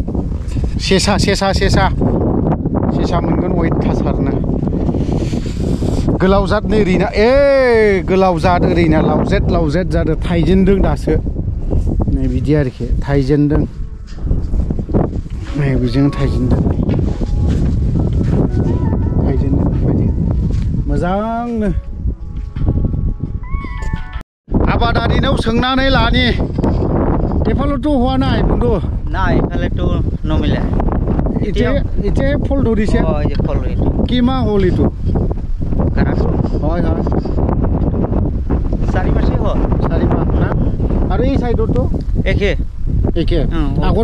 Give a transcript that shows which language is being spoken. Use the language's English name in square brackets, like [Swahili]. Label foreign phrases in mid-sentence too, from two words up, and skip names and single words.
[Bodo] सेसा मोनगोन अयथासारनो गोलाव जाद नै ओरैना गोलाव जाद ओरैना लावजेद जादों थाइजेनदों दासो नै बिदि आरोखि थाइजेनदों नै बेजों थाइजेनदों बेबायदि मोजांनो आबादारिनाव सोंनानै लानि एफालथ' होआ [Assamese] নাই বন্ধু না এফালেতো নমিলে এতিয়া ফল ধৰিছে এই ফল এইটো কিমা হ'ল এইটো কাৰাটো হয় 4 মাসে হ'ল 4 মাহ না আৰু এই সাইডতো একে আগত